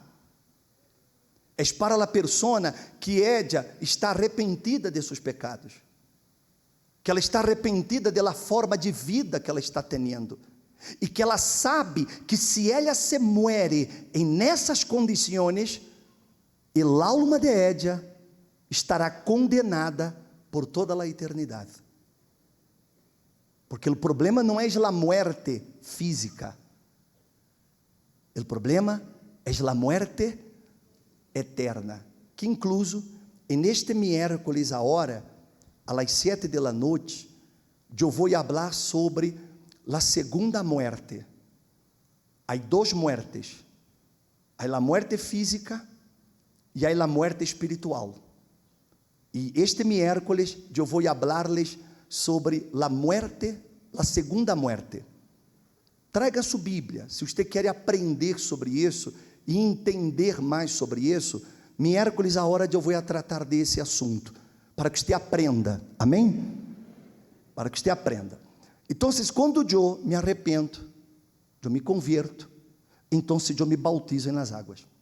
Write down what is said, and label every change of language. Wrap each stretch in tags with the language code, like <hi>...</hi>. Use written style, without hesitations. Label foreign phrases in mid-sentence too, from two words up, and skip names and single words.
<pt>É para a pessoa que está arrependida de seus pecados, que ela está arrependida da forma de vida que ela está tendo, e que ela sabe que se ela se muere nessas condições, a alma de ella estará condenada por toda a eternidade. Porque o problema não é a muerte física, o problema é a muerte eterna, que incluso, neste miércoles, agora, às 7 da noite, eu vou falar sobre a segunda muerte. Há duas muertes, há a muerte física e há a muerte espiritual. E este miércoles eu vou falar-lhes sobre a muerte, a segunda muerte. Traga sua Bíblia, se você quer aprender sobre isso e entender mais sobre isso. Miércoles a hora eu vou tratar desse assunto, para que você aprenda, amém? Para que você aprenda. Então, quando eu me arrependo, eu me converto, então eu me bautizo nas águas.</pt>